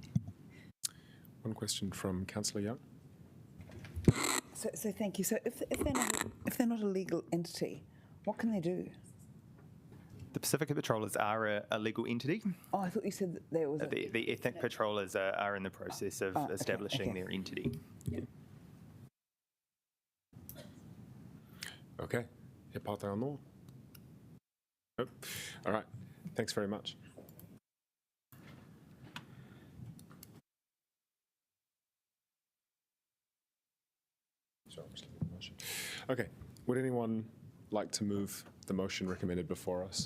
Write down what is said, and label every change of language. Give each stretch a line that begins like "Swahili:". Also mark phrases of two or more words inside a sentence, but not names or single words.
English: One question from Councillor Young. So thank you. So if they're not a legal entity, what can they do? The Pacifica Patrollers are a legal entity. Oh, I thought you said that there was The ethnic patrollers are in the process of establishing their entity. Okay.
Māori: He Pītau anō?
English: Nope. All right. Thanks very much. Sorry, I'm just looking at the motion. Okay. Would anyone like to move the motion recommended before us?